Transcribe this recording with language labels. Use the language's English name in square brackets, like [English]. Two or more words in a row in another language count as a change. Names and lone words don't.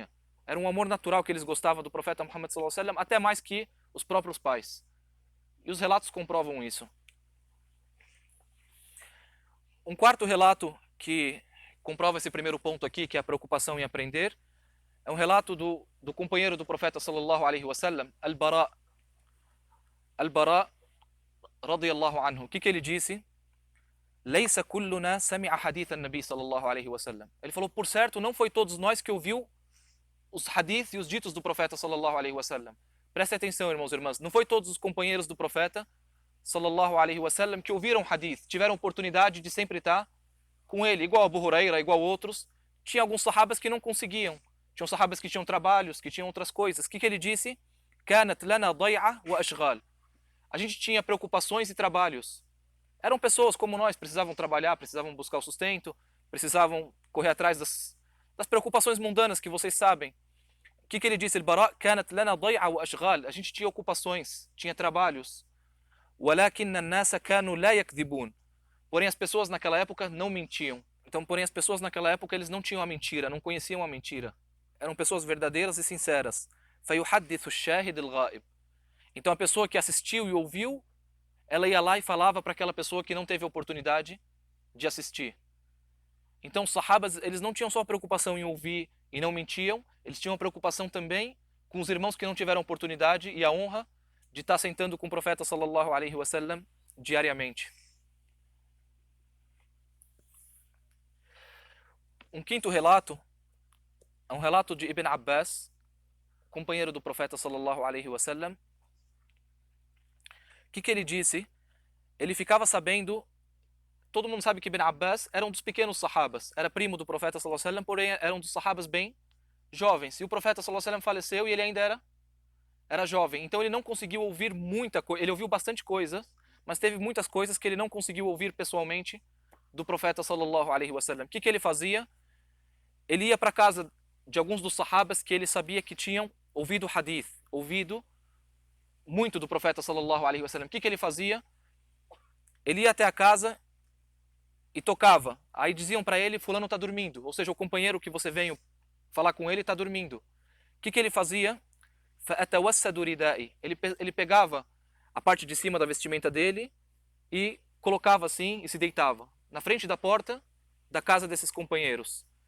[Portuguese] Era um amor natural que eles gostavam do profeta Muhammad [Arabic] صلى الله عليه وسلم, [Portuguese] até mais que os próprios pais. E os relatos comprovam isso. Um quarto relato que comprova esse primeiro ponto aqui, que é a preocupação em aprender, é um relato do companheiro do profeta [Arabic] صلى الله عليه وسلم, [Portuguese] Al-Bara. [Arabic] البراء رضي الله عنه. [Portuguese] O que ele disse? [Arabic] ليس كلنا سمع حديث النبي صلى الله عليه وسلم. [Portuguese] Ele falou, por certo, não foi todos nós que ouviu os hadiths e os ditos do profeta [Arabic] صلى الله عليه وسلم. [Portuguese] Prestem atenção, irmãos e irmãs, não foi todos os companheiros do profeta [Arabic] صلى الله عليه وسلم [Portuguese] que ouviram hadith, tiveram oportunidade de sempre estar com ele, igual Abu Huraira, igual outros. Tinha alguns sahabas que não conseguiam. Tinham sahabas que tinham trabalhos, que tinham outras coisas. O que ele disse? [Arabic] كانت لنا ضيعة وأشغال. [Portuguese] A gente tinha preocupações e trabalhos. Eram pessoas como nós, precisavam trabalhar, precisavam buscar o sustento, precisavam correr atrás das preocupações mundanas que vocês sabem. O que ele disse? [Arabic] البراء كانت لنا ضيعة وأشغال. [Portuguese] A gente tinha ocupações, tinha trabalhos. [Arabic] ولكن الناس كانوا لا يكذبون. [Portuguese] Porém as pessoas naquela época não mentiam. Então, porém as pessoas naquela época eles não tinham a mentira, não conheciam a mentira. Eram pessoas verdadeiras e sinceras. [Arabic] فيحدث الشاهد الغائب. [Portuguese] Então a pessoa que assistiu e ouviu, ela ia lá e falava para aquela pessoa que não teve a oportunidade de assistir. Então os sahabas, eles não tinham só a preocupação em ouvir e não mentiam, eles tinham a preocupação também com os irmãos que não tiveram oportunidade e a honra de estar sentando com o profeta [Arabic] صلى الله عليه وسلم [Portuguese] diariamente. Um quinto relato é um relato de Ibn Abbas, companheiro do profeta [Arabic] صلى الله عليه وسلم. [Portuguese] O que ele disse? Ele ficava sabendo, todo mundo sabe que Ibn Abbas era um dos pequenos sahabas, era primo do profeta [Arabic] صلى الله عليه وسلم, [Portuguese] porém era um dos sahabas bem jovens. E o profeta [Arabic] صلى الله عليه وسلم [Portuguese] faleceu e ele ainda era jovem, então ele não conseguiu ouvir muita coisa. Ele ouviu bastante coisa, mas teve muitas coisas que ele não conseguiu ouvir pessoalmente do profeta [Arabic] صلى الله عليه وسلم. [Portuguese] O que ele fazia? Ele ia para casa de alguns dos sahabas que ele sabia que tinham ouvido hadith, ouvido muito do profeta [Arabic] صلى الله عليه وسلم. [Portuguese] O que ele fazia? Ele ia até a casa e tocava. Aí diziam para ele, fulano está dormindo. Ou seja, o companheiro que você veio falar com ele está dormindo. O que ele fazia? Ele pegava a parte de cima da vestimenta dele e colocava assim e se deitava na frente da porta da casa desses companheiros.